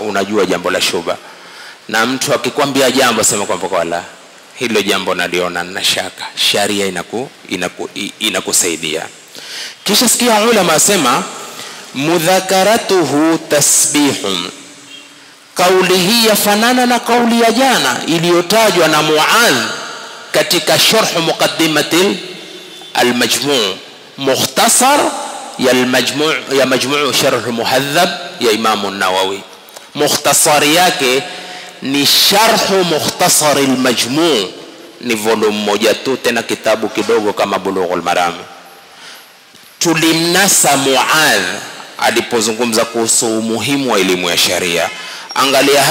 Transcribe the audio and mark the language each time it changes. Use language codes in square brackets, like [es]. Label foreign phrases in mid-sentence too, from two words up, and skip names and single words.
[sw] Unajua jambo la shubha, na mtu akikwambia jambo sema kwamba wala hilo jambo naliona na shaka, sharia inakusaidia. Kisha sikia ulama asema [ar] مذاكرته تسبيح. [sw] Kauli hii yafanana na kauli ya jana iliyotajwa na Muadh katika sharh muqaddimatil al-majmu' mukhtasar ya majmu' sharh muhadhab ya Imam an-Nawawi. Mukhtasari yake ni sharh mukhtasar al-majmu', ni volume moja tu, tena kitabu kidogo kama Bulughul Maram. Tulimnasa Muadh alipozungumza kuhusu umuhimu wa elimu ya sharia.